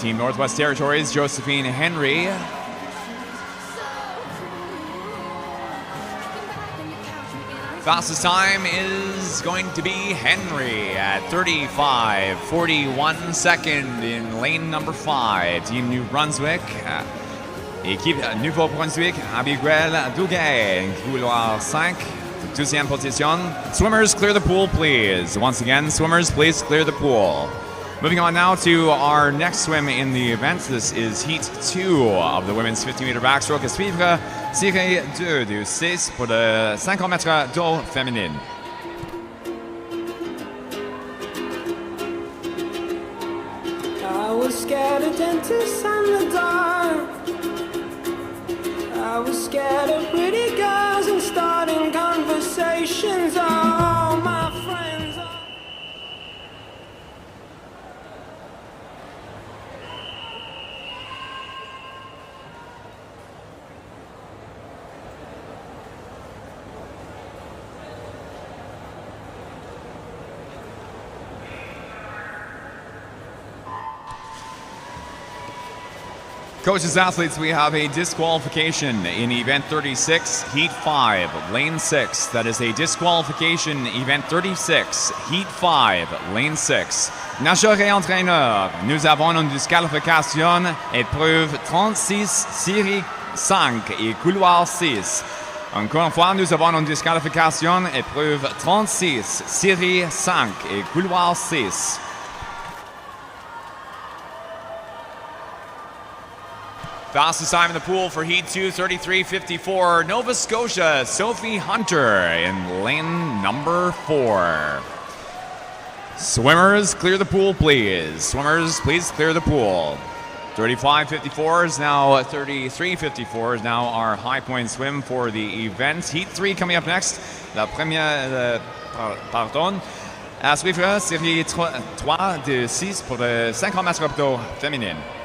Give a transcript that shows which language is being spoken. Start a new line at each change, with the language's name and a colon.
English: Team Northwest Territories, Josephine Henry. Fastest time is going to be Henry at 35.41 second in lane number 5. Team New Brunswick.
French: Équipe Nouveau-Brunswick, Abigail Duguay, couloir 5, deuxième position.
English: Swimmers, clear the pool, please. Once again, swimmers, please clear the pool. Moving on now to our next swim in the event. This is Heat 2 of the women's 50-meter backstroke.
French: À suivre, série 2 du 6 pour le 50 mètres d'eau féminine.
English: I was scared of dentists and the dark. I was scared of pretty girls and starting conversations. All my friends are... Coaches, athletes, we have a disqualification in event 36, heat 5, lane 6. That is a disqualification, event 36, heat 5, lane 6.
French: Nageurs et entraîneurs, nous avons une disqualification, épreuve 36, série 5 et couloir 6. Encore une fois, nous avons une disqualification, épreuve 36, série 5 et couloir 6.
English: Fastest time in the pool for Heat 2, 33.54. Nova Scotia, Sophie Hunter in lane number 4. Swimmers, clear the pool, please. Swimmers, please clear the pool. 35.54 is now 33.54 is now our high point swim for the event. Heat 3 coming up next.
French: La première, pardon. À suivre, série 3 de 6 pour le 50 mètres d'eau féminine.